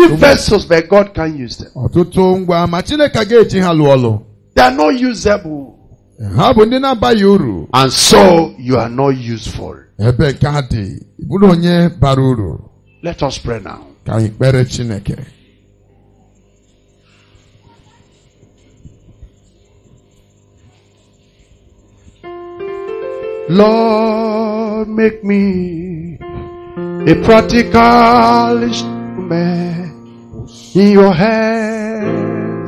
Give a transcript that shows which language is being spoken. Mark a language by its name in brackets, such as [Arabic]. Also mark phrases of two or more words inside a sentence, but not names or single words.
[English] well, vessels, but God can use them. [Igbo] Ọtụtụ ngwa ma Chineke ga-eji ha lụọ ọlụ. [English] They are not usable. [Igbo] Ha bụ ndị na-abaghị uru. [English] And so you are not useful. [Igbo] Ebe nke ha dị, ị bụrụ onye bara uru. [English] Let us pray now. [Igbo] Ka anyị kpere Chineke. [English] Lord, make me a practical instrument in your hands.